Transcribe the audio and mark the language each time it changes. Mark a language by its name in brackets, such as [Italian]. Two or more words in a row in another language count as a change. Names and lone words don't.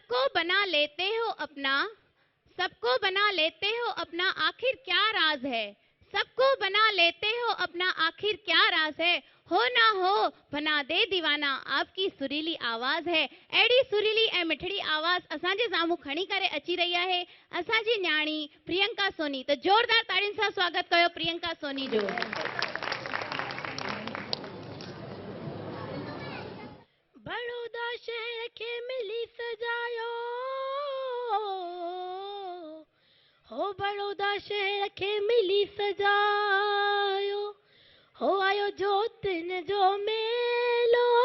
[Hindi] बना लेते हो अपना, सबको बना लेते हो अपना, आखिर क्या राज है? सबको बना लेते हो अपना, आखिर क्या राज है? हो ना हो बना दे दीवाना, आपकी सुरीली आवाज है। [Sindhi] एड़ी सुरीली ए मिठड़ी आवाज असांजे साम्हूं खणी करे अची रही है असांजी न्याणी प्रियंका सोनी। तो जोरदार ताड़ियुनि सां स्वागत कयो प्रियंका सोनी जो। बड़ौदा शहर के मिली सजायो, हो बड़ौदा शहर के मिली सजायो, हो आयो जोतिन जो मेलो,